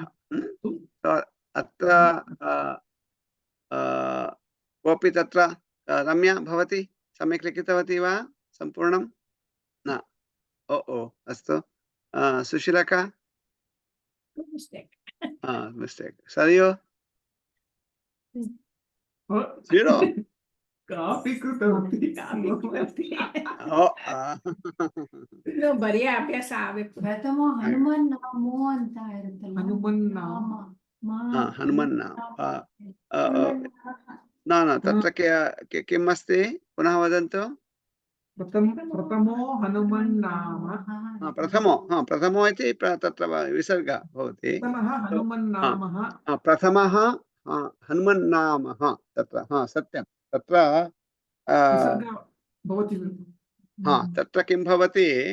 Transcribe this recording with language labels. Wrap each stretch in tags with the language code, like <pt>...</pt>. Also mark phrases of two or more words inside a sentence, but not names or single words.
<sa>अत्र कोऽपि तत्र रम्या भवति सम्यक् लिखितवती वा? सम्पूर्णं न? अस्तु। सुशीलका? मिस्टेक्। सरयू? जीरो? कापि कृतवती।</sa> <kn>ಬರೀ ಅಭ್ಯಾಸ ಆಗಬೇಕು.</kn> <sa>ಪ್ರಥಮ ಹನುಮನ್ನಾಮೋ</sa> <kn>ಅಂತ ಇರುತ್ತಲ್ಲ, ಹನುಮನ್ನಾಮ</kn> <sa>न तत्र किम् अस्ति? पुनः वदन्तु। प्रथमो हनुमन्नाम। प्रथमो इति तत्र विसर्ग भवति। प्रथमः हनुमन्नामः तत्र सत्यं तत्र तत्र किं भवति?</sa>